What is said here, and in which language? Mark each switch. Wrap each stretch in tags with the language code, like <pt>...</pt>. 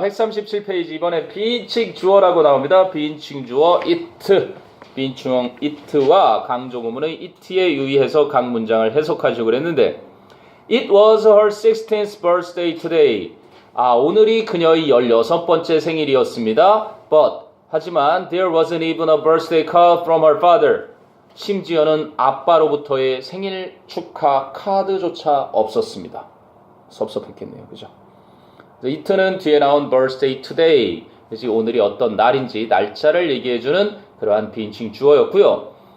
<ko>137페이지 이번에 비인칭 주어라고 나옵니다. 비인칭 주어 it. 비인칭 it와 강조구문의 it에 유의해서 각 문장을 해석하시고 그랬는데</ko> <en>It was her 16th birthday today.</en> <ko>오늘이 그녀의 16번째 생일이었습니다.</ko> <en>But</en> <ko>하지만</ko> <en>there wasn't even a birthday card from her father.</en> <ko>심지어는 아빠로부터의 생일 축하 카드조차 없었습니다. 섭섭했겠네요. 그죠? it는 뒤에 나온</ko> <en>birthday today.</en> <ko>그래서 오늘이 어떤 날인지 날짜를 얘기해주는 그러한 비인칭 주어였고요.</ko>